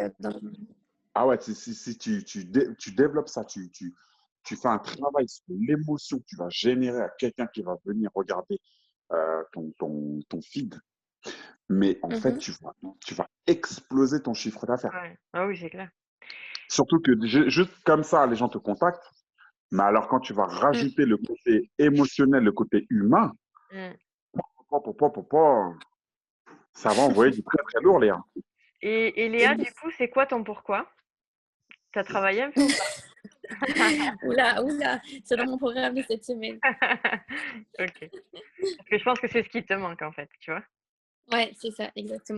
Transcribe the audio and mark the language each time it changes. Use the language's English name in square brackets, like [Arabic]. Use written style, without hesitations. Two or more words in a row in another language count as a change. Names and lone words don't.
[French] ah ouais, si tu développes ça, tu fais un travail sur l'émotion que tu vas générer à quelqu'un qui va venir regarder ton feed, mais en fait, Mhm. tu vas exploser ton chiffre d'affaires. Ouais. Ah oui, c'est clair. Surtout que juste comme ça, les gens te contactent, mais alors quand tu vas Mm. rajouter le côté émotionnel, le côté humain, Mm. po, po, po, po, po, ça va envoyer du très très lourd, Léa. Et Léa, du coup, c'est quoi ton pourquoi? Tu as travaillé un peu ou pas? Oula, oula, c'est dans mon programme de cette semaine. Ok. Parce que je pense que c'est ce qui te manque en fait, tu vois. Ouais, c'est ça, exactement.